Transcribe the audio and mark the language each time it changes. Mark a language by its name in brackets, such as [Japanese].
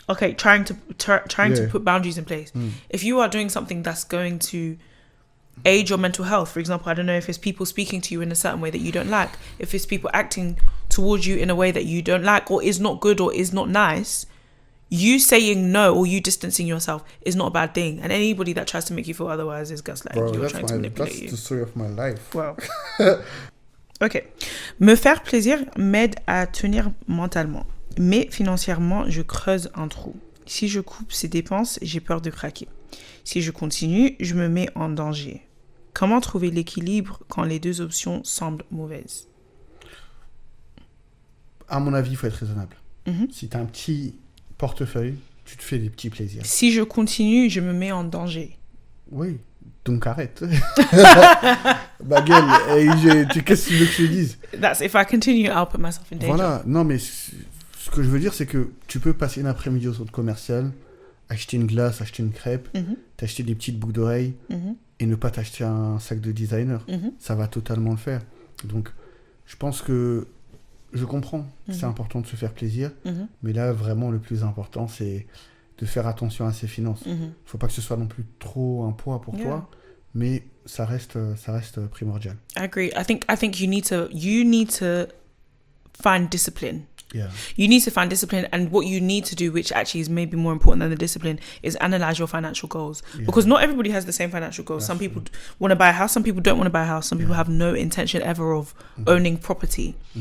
[English] Okay, trying to put boundaries in place. If you are doing something that's going to aid your mental health, for example, I don't know if it's people speaking to you in a certain way that you don't like, if it's people acting towards you in a way that you don't like or is not good or is not nice, you saying no or you distancing yourself is not a bad thing. And anybody that tries to make you feel otherwise is gaslighting. Bro, you're trying to manipulate that's you. the story of my life. Wow. Ok. [French] Me faire plaisir m'aide à tenir mentalement. Mais financièrement, je creuse un trou. Si je coupe ces dépenses, j'ai peur de craquer. Si je continue, je me mets en danger. Comment trouver l'équilibre quand les deux options semblent mauvaises? À mon avis, il faut être raisonnable. Si tu as un petit portefeuille, tu te fais des petits plaisirs. Si je continue, je me mets en danger. Oui, donc arrête. Ma gueule, qu'est-ce que tu veux que je te dise? [English] That's if I continue, I'll put myself in danger. [French] Voilà, non mais ce que je veux dire, c'est que tu peux passer une après-midi au centre commercial, acheter une glace, acheter une crêpe, t'acheter des petites boucles d'oreilles et ne pas t'acheter un sac de designer. Ça va totalement le faire. Donc, je pense que je comprends, c'est important de se faire plaisir, mais là, vraiment, le plus important, c'est de faire attention à ses finances. Faut pas que ce soit non plus trop un poids pour toi, mais ça reste primordial. [English] I agree. I think you need to find discipline. Yeah. You need to find discipline, and what you need to do, which actually is maybe more important than the discipline, is analyze your financial goals. Because not everybody has the same financial goals. Some people want to buy a house, some people don't want to buy a house, some people have no intention ever of owning property.